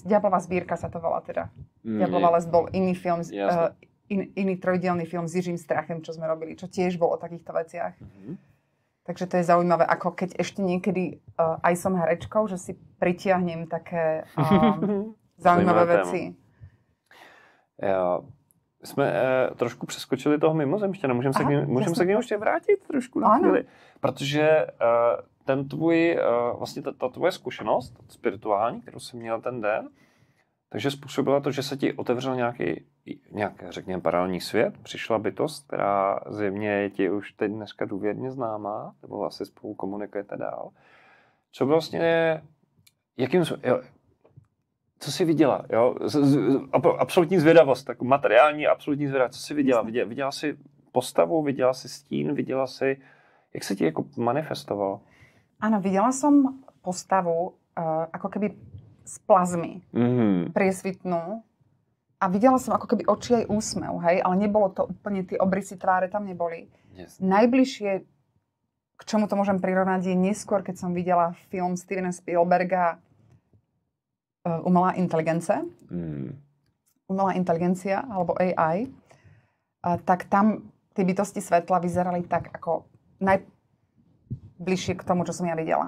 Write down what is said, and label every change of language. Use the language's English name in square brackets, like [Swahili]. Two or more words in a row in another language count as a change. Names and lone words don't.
[Slovak] Diablová zbierka sa to volá teda. Diablová les bol iný film, iný trojdielny film s Jiřím Strachem, čo sme robili, čo tiež bol o takýchto veciach. Takže to je zaujímavé, ako keď ešte niekedy aj som herečkou, že si pritiahnem také zaujímavé veci. [Czech] Jsme trošku přeskočili toho mimozemštěna. Můžeme se k němu ještě vrátit trošku na chvíli. Protože vlastně ta tvoje zkušenost spirituální, kterou jsi měl ten den, takže způsobila to, že se ti otevřel nějaký, řekněme, paralelní svět. Přišla bytost, která zjevně je ti už teď dneska důvěrně známá, nebo asi spolu komunikujete dál. Co vlastně, co jsi viděla? Jo? Absolutní zvědavost, tak materiální absolutní zvědavost. Co jsi viděla? Viděla jsi postavu, viděla jsi stín, viděla jsi, jak se ti jako manifestovalo? [Slovak] Áno, videla som postavu ako keby z plazmy, priesvitnú. A videla som ako keby oči aj úsmev, hej? Ale nebolo to úplne, tie obrysy tváre tam neboli. Yes. Najbližšie, k čomu to môžem prirovnať, je neskôr, keď som videla film Stevena Spielberga Umelá inteligencia, alebo AI, tak tam tie bytosti svetla vyzerali tak ako najbližšie k tomu, čo som ja videla.